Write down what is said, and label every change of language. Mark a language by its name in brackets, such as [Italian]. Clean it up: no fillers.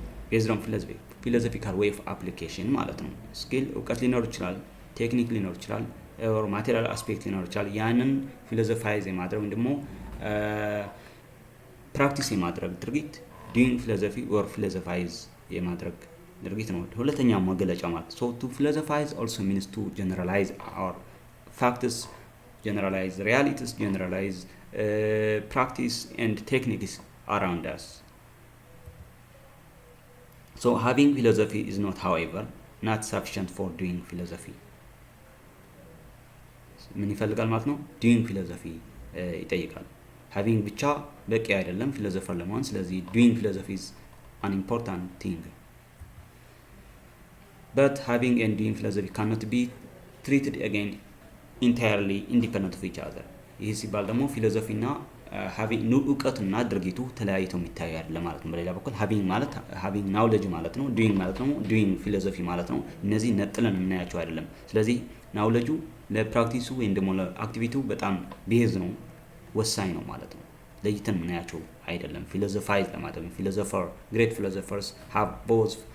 [English] based on philosophical way of application [Amharic] ማለት ነው። ስኪል እውቀት ሊኖር ይችላል፣ ቴክኒክ ሊኖር ይችላል፣ [English] or material aspect [Amharic] ሊኖር ይችላል። ያንን ፊሎሶፋይዝ የማድረግ ወይም ደግሞ ፕራክቲስ የማድረግ ድርጊት [English] doing philosophy or philosophize [Amharic] የማድረግ ድርጊት ነው። ሁለተኛው መገለጫ ማለት [English] so to philosophize also means to generalize our facts, generalize realities, generalize practice and techniques around us. so having philosophy is not however not sufficient for doing philosophy. [Amharic] ምን ይፈልጋል ማለት ነው? doing philosophy ይጠይቃል። having ብቻ በቂ አይደለም ፊሎሶፈር ለመሆን። ስለዚህ [English] doing philosophy is an important thing. but having and doing philosophy cannot be treated again entirely independent of each other. [Amharic] ይህ ሲባል ደግሞ ፊሎሶፊ እና having እውቀትና ድርጊቱ ተለያይተው የሚታዩ አይደለም ማለት ነው። በሌላ በኩል having ማለት [English] having knowledge [Amharic] ማለት ነው። doing ማለት ነው [English] doing philosophy [Amharic] ማለት ነው። እነዚህ ነጥለን እናያቸው አይደለም። ስለዚህ knowledge ለፕራክቲሱ ወይም ደግሞ ለአክቲቪቲው በጣም ቤዝ ነው፣ ወሳኝ ነው ማለት ነው። ለይተን እናያቸው አይደለም። philosophize ለማለት ነው። philosopher [English] great philosophers have both